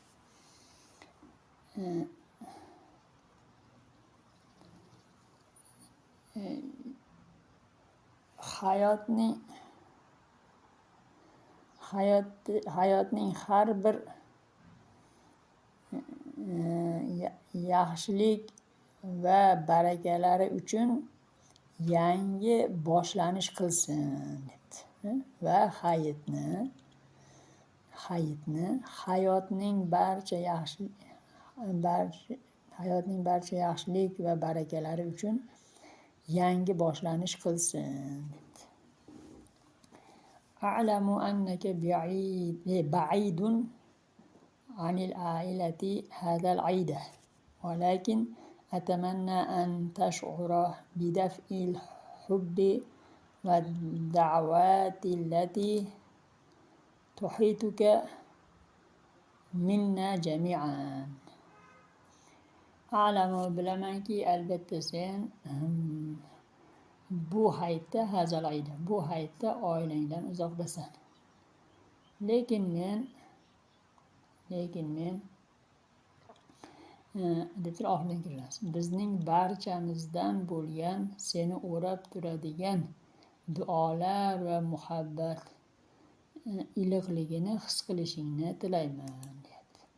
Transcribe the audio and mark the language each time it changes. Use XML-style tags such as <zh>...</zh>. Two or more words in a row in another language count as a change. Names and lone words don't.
<uz>Hayotning har bir yaxshilik va barakalari uchun yangi boshlanish qilsin debdi. Va hayotning barcha yaxshilik va barakalari uchun yangi boshlanish qilsin debdi.</uz> <ar>أعلم أنك بعيد عن العائلة هذا العيد ولكن أتمنى أن تشعر بدفء الحب والدعوات التي تحيطك منا جميعا.</ar> <uz>A'lamu bilamanki albatta sen bu hayitda oilangdan uzoqdasan. Lekin men bizning barchamizdan bo'lgan seni o'rab turadigan duolar va muhabbat iliqligini his qilishingni tilayman deyapti.</uz>